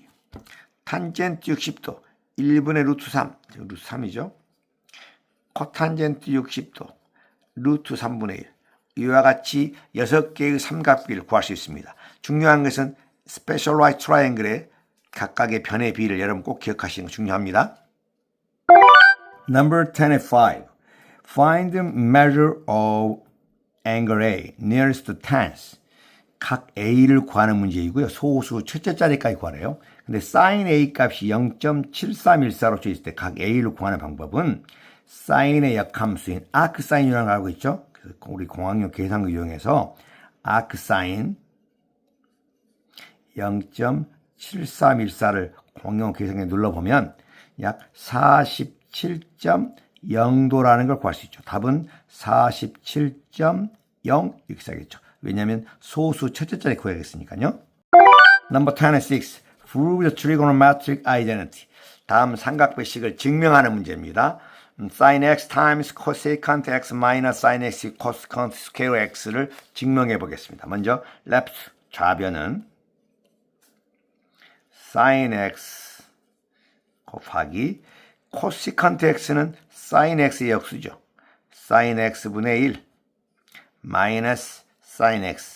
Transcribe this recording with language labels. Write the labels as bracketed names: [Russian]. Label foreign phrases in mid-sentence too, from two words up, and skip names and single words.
[Korean] 탄젠트 60도, 1분의 루트 3. 루트 3이죠. 코탄젠트 60도, 루트 3분의 1. 이와 같이 6개의 삼각비를 구할 수 있습니다. 중요한 것은 [English] special right triangle [Korean] 각각의 변의 비를 여러분 꼭 기억하시는 거 중요합니다. [English] Number 10-5. Find the measure of angle A nearest to tens. [Korean] 각 A를 구하는 문제이고요. 소수 첫째 자리까지 구하래요. 근데 sin A 값이 0.7314로 주어있을 때 각 A를 구하는 방법은 사인의 역함수인 아크사인이라는 걸 알고 있죠? 그래서 우리 공학용 계산기 이용해서 아크사인 0.7314를 공용 계산기에 눌러보면 약 47.0도라는 걸 구할 수 있죠. 답은 47.0 이렇게 써야겠죠. 왜냐하면 소수 첫째 자리 구해야겠으니까요. [English] Number 10-6. Prove the trigonometric identity. [Korean] 다음 삼각배식을 증명하는 문제입니다. [English] sin x times cosecant x minus sin x cosecant square x를 [Korean] 증명해 보겠습니다. 먼저 left 좌변은 sin x 곱하기 cosecant x는 sin x의 역수죠. sin x분의 1 마이너스 sin x.